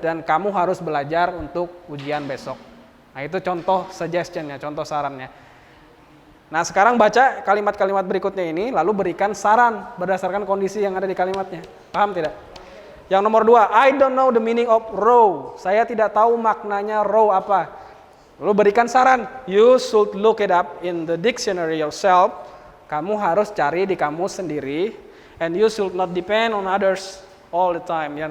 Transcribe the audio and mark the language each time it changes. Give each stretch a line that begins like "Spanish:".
Indonesian: Dan kamu harus belajar untuk ujian besok. Nah, itu contoh suggestionnya, contoh sarannya. Nah, sekarang baca kalimat-kalimat berikutnya ini, lalu berikan saran berdasarkan kondisi yang ada di kalimatnya. Paham tidak? Yang nomor 2,
English: I don't know the meaning of row.
Indonesian: Saya tidak tahu maknanya row apa. Lalu berikan saran,
English: you should look it up in the dictionary yourself.
Indonesian: Kamu harus cari di kamus sendiri.
English: And you should not depend on others all the time.